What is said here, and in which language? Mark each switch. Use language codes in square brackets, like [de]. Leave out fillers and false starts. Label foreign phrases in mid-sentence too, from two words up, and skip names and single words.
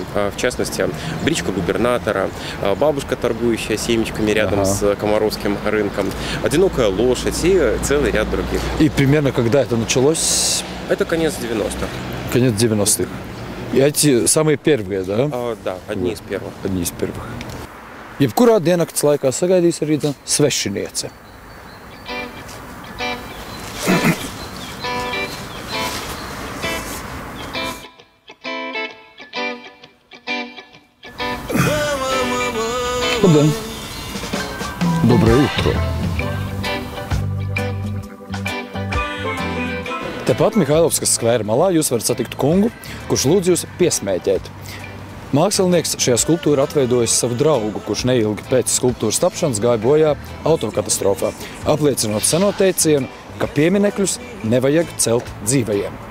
[ru] В частности, бричка губернатора, бабушка, торгующая семечками рядом с Комаровским рынком, одинокая лошадь и целый ряд других. И примерно когда это началось? Это конец 90-х. Конец 90-х. И эти самые первые, да? Да, одни из первых. Одни из первых. [lv] Jebkurā diennakts laikā sagaidīs arī svešiniece. Labdien! [ru] Доброе утро! [lv] Tepat Mihailovskas skvēra malā jūs varat satikt kungu, kurš lūdz jūs piesmēķēt. Mākslinieks šajā skulptūrā atveidojis savu draugu, kurš neilgi pēc skulptūras tapšanas gāja bojā autokatastrofā, apliecinot seno teicienu, ka pieminekļus nevajag celt dzīvajiem.